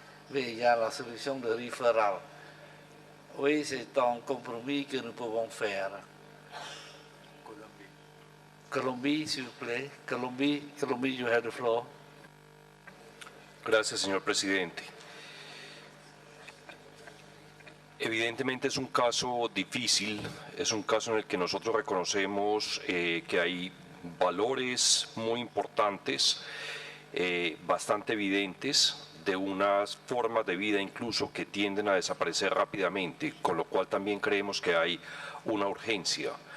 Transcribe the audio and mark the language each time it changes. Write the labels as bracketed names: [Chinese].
[French] Mais il y a la solution de référal. Oui, c'est un compromis que nous pouvons faire. Colombie, s'il vous plaît. [English] Colombie, you have the floor. [Spanish] Gracias, señor presidente. Evidentemente es un caso difícil, es un caso en el que nosotros reconocemos que hay valores muy importantes, bastante evidentes, de unas formas de vida incluso que tienden a desaparecer rápidamente, con lo cual también creemos que hay una urgencia.